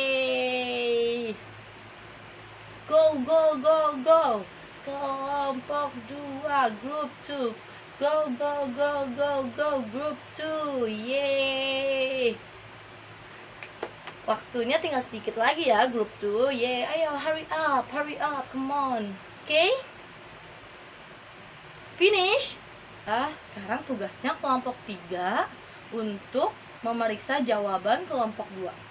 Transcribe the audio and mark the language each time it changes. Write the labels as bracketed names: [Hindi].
[English] Yeay. Go, go, go, go. [Indonesian] Kelompok 2, [English] group 2. Go, go, go, go, go, group 2. Yeay. [Indonesian] Waktunya tinggal sedikit lagi ya, grup 2. [English] Yeay, ayo hurry up, come on. Oke? Finish? [Indonesian] Sekarang tugasnya kelompok 3 untuk memeriksa jawaban kelompok 2.